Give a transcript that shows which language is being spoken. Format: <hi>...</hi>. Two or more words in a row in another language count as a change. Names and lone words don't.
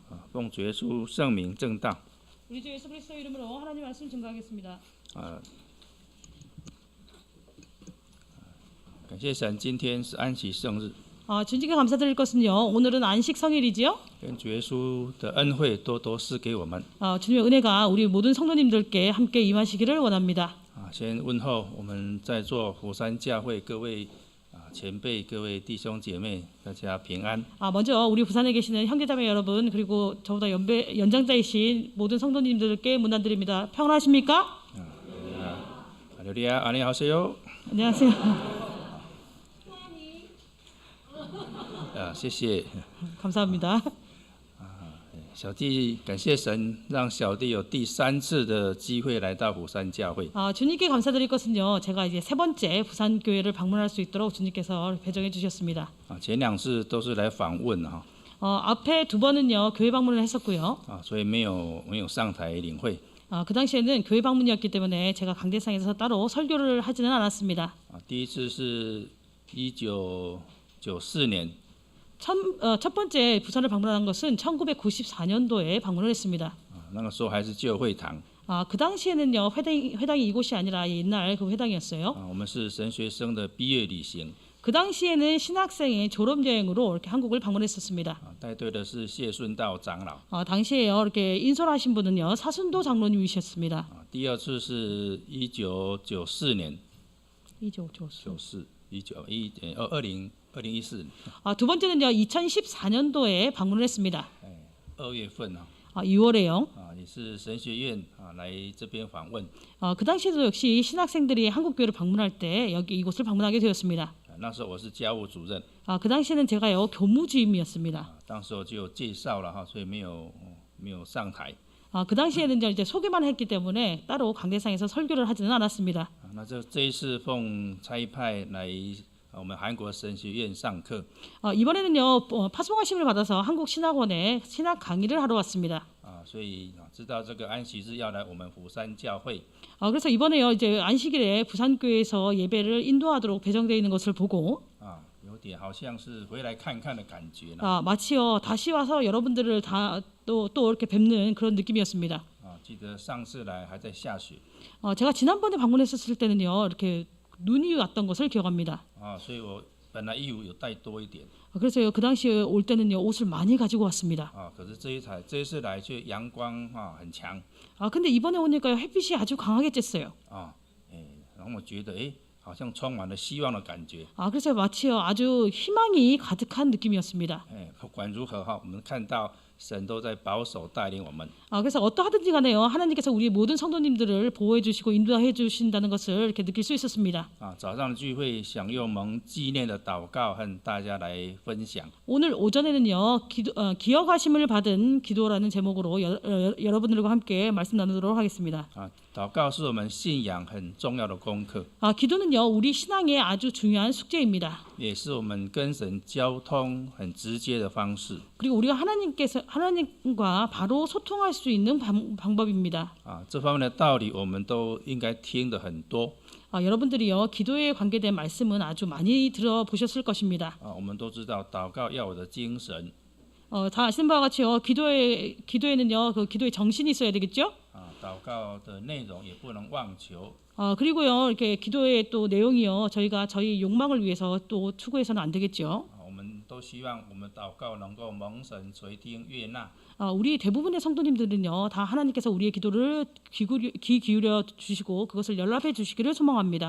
<zh>奉主耶稣圣名正道。</zh> <ko>우리 주 예수 그리스도 이름으로 하나님 말씀 증거하겠습니다.</ko> <zh>感谢神，今天是安息圣日，</zh> <ko>주님께 감사드릴 것은요. 오늘은 안식 성일이지요.</ko> <zh>愿主耶稣的恩惠多多赐给我们。</zh> <ko>주님의 은혜가 우리 모든 성도님들께 함께 임하시기를 원합니다.</ko> <zh>先问候我们在座佛山教会各位前辈、各位弟兄姐妹，大家平安。</zh> <ko>먼저 우리 부산에 계시는 형제자매 여러분 그리고 저보다 연장자이신 모든 성도님들께 문안드립니다. 평안하십니까? 할렐루야, 안녕하세요. 안녕하세요.</ko> <zh>谢谢。</zh> <ko>감사합니다.</ko> <zh>小弟感谢神，让小弟有第3次的机会来到釜山教会。</zh> <ko>주님께 감사드릴 것은요. 제가 이제 3번째 부산 교회를 방문할 수 있도록 주님께서 배정해 주셨습니다.</ko> <zh>前2次都是来访问</zh> <ko>앞에 2번은요. 교회 방문을 했었고요.</ko> <zh>所以没有上台领会。</zh> <ko>그 당시에는 교회 방문이었기 때문에 제가 강대상에서 따로 설교를 하지는 않았습니다.</ko> <zh>第一次是1994年，</zh> <ko>첫 번째 부산을 방문한 것은 1994년도에 방문을 했습니다.</ko> <zh>那个时候还是旧会堂。</zh> <ko>그 당시에는요. 회당이 이곳이 아니라 옛날 그 회당이었어요.</ko> <zh>我们是神学生的毕业旅行，</zh> <ko>그 당시에는 신학생의 졸업 여행으로 이렇게 한국을 방문했었습니다.</ko> <zh>带队的是谢顺道长老。</zh> <ko>당시에요. 이렇게 인솔하신 분은요. 사순도 장로님이셨습니다.</ko> <zh>第2次是1994年， 2014。</zh> <ko>두 번째는요. 2014년도에 방문을 했습니다.</ko> <zh>2 月份</zh> <ko>2월에요.</ko> <zh>也是神学院来这边访问。</zh> <ko>그 당시에도 역시 신학생들이 한국 교회를 방문할 때 여기 이곳을 방문하게 되었습니다.</ko> <zh>那时候我是家务主任。</zh> <ko>그 당시에는 제가요. 교무주임이었습니다.</ko> <zh>当时候就有介绍了所以没有上台。</zh> <ko>그 당시에는 이제 소개만 했기 때문에 따로 강대상에서 설교를 하지는 않았습니다.</ko> <zh>那这一次奉差派来我们韩国神学院上课。</zh> <ko>이번에는요. 파송하심을 받아서 한국 신학원에 신학 강의를 하러 왔습니다.</ko> <zh>所以知道这个安息日要来我们釜山教会。</zh> <ko>그래서 이번에요. 이제 안식일에 부산교회에서 예배를 인도하도록 배정되어 있는 것을 보고</ko> <zh>有点好像是回来看看的感觉。</zh> <ko>마치요. 다시 와서 여러분들을 또 이렇게 뵙는 그런 느낌이었습니다.</ko> <zh>记得上次来还在下雪。</zh> <ko>제가 지난번에 방문했었을 때는요. 이렇게 눈이 왔던 것을 기억합니다.</ko> <zh>所以我本来衣服有带多一点。</zh> <ko>그래서 그 당시에 올 때는요. 옷을 많이 가지고 왔습니다.</ko> <zh>可是这一次来却阳光很强。</zh> <ko>근데 이번에 오니까요. 햇빛이 아주 강하게 쬐어요.</ko> <zh>然后我觉得好像充满了希望的感觉。</zh> <ko>그래서 마치요. 아주 희망이 가득한 느낌이었습니다.</ko> <zh>不管如何我们看到神都在保守带领我们。</zh> <ko>그래서 어떠하든지 간에요. 하나님께서 우리 모든 성도님들을 보호해 주시고 인도해 주신다는 것을 이렇게 느낄 수 있었습니다.</ko> <zh>早上的聚会想用蒙纪念的祷告和大家来分享。</zh> <ko>오늘 오전에는요. 기억하심을 받은 기도라는 제목으로 여러분들과 함께 말씀 나누도록 하겠습니다.</ko> <zh>祷告是我们信仰很重要的功课，</zh> <ko>기도는요. 우리 신앙의 아주 중요한 숙제입니다.</ko> <zh>也是我们跟神交通很直接的方式。</zh> <ko>그리고 우리가 하나님과 바로 소통할 수 있는 방법입니다.</ko> <zh>这方面的道理我们都应该听得很多。</zh> <ko>여러분들이요. 기도에 관계된 말씀은 아주 많이 들어보셨을 것입니다.</ko> <zh>我们都知道祷告要有的精神。</zh> <ko>다 아시는 바와 같이요. 기도에는요. 그 기도의 정신이 있어야 되겠죠?</ko> <zh>祷告的内容也不能妄求。</zh> <ko>그리고요. 이렇게 기도의 또 내용이요. 저희가 저희 욕망을 위해서 또 추구해서는 안 되겠죠.</ko> <zh>我们都希望我们祷告能够蒙神垂听悦纳。</zh> <ko>우리 대부분의 성도님들은요. 다 하나님께서 우리의 기도를 귀 기울여 주시고 그것을 연락해 주시기를 소망합니다.</ko>